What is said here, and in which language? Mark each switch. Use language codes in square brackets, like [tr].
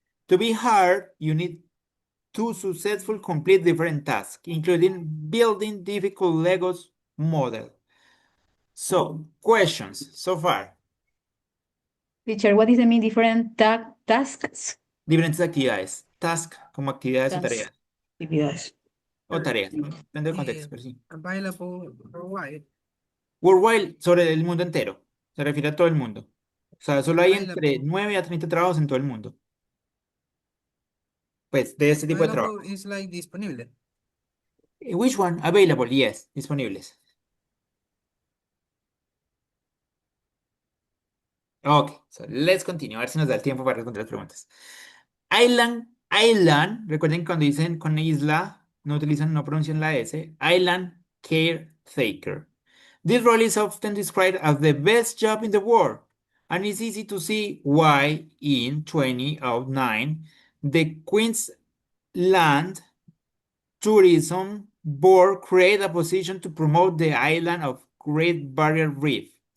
[en] To be hired, you need to successfully complete different tasks, including building difficult Legos model. So, questions so far. Teacher, what is the mean different tasks? [es] Diferentes actividades. Task como actividades o [en] Tasks, [es] tareas. actividades. O tareas, ¿no? Depende del contexto, pero sí. [en] Available worldwide. [es] Worldwide, sobre el mundo entero. Se refiere a todo el mundo. O sea, solo hay entre [en] Available. [es] 9 a 30 trabajos en todo el mundo. Pues, de este tipo de trabajo. [en] Available is like disponible. Which one? Available, yes. Disponibles. Ok, so let's continue. [es] A ver si nos da el tiempo para responder las preguntas. Island, recuerden cuando dicen con isla, no pronuncian la S. [en] Island caretaker. This role is often described as the best job in the world, and it's easy to see why in 2009 the Queensland Tourism Board created a position to promote the island of Great Barrier Reef.